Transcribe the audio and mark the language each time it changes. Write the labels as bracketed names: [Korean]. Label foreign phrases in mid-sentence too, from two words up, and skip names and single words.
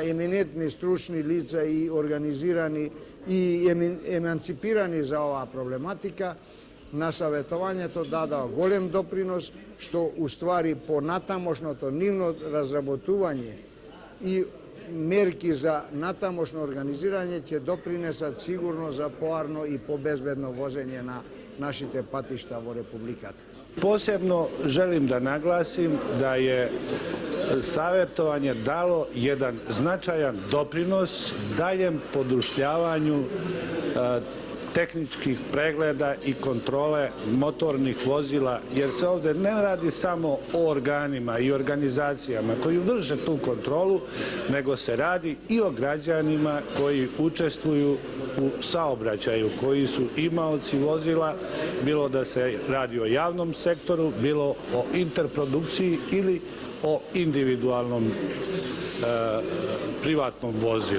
[Macedonian] еминентни стручни лица и организирани и еманципирани за оваа проблематика, на саветувањето дадоа голем допринос, што уствари по натамошното нивно разработување и мерки за натамошно организирање ќе допринесат сигурно за поарно и побезбедно возење на нашите патишта во Републиката. [Serbian] Posebno želim da naglasim da je savjetovanje dalo jedan značajan doprinos daljem podrušljavanju tehničkih pregleda i kontrole motornih vozila, jer se ovde ne radi samo o organima i organizacijama koji vrše tu kontrolu, nego se radi i o građanima koji učestvuju u saobraćaju, koji su imaoci vozila, bilo da se radi o javnom sektoru, bilo o interprodukciji ili o individualnom privatnom vozilu.